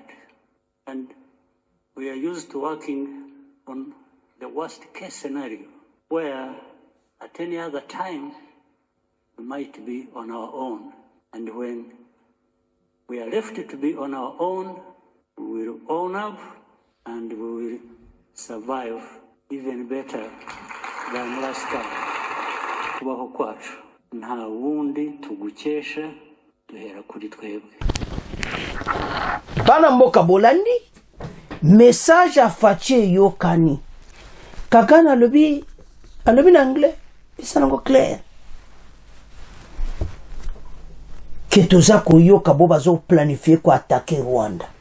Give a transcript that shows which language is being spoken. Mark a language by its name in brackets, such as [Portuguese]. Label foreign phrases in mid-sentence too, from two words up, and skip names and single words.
[English] And we are used to working on the worst case scenario, where at any other time we might be on our own. And when we are left to be on our own, we will own up and we will survive even better than last time. [Kinyarwanda] Kubaho kwacu nta wundi tugukesha, duhera kuri twebwe. [Lingala] Bana mboka bolandi message afache yokani Kagame alobi na anglais isanango clair ke toza koyoka bo bazo planifier ko attaquer Rwanda.